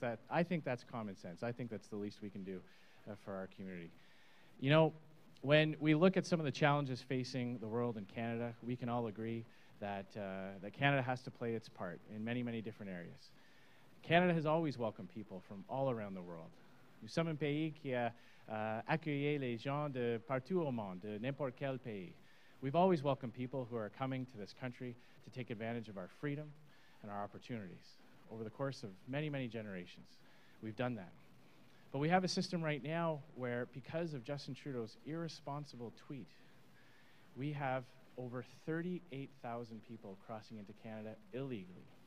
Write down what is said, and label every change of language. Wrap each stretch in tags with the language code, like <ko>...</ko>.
<en>I think that's common sense. I think that's the least we can do for our community. You know, when we look at some of the challenges facing the world and Canada, we can all agree that Canada has to play its part in many, many different areas. Canada has always welcomed people from all around the world.</en> <fr>Nous sommes un pays qui a accueilli les gens de partout au monde, de n'importe quel pays.</fr> <en>We've always welcomed people who are coming to this country to take advantage of our freedom and our opportunities. Over the course of many, many generations, we've done that. But we have a system right now where, because of Justin Trudeau's irresponsible tweet, we have over 38,000 people crossing into Canada illegally.</en>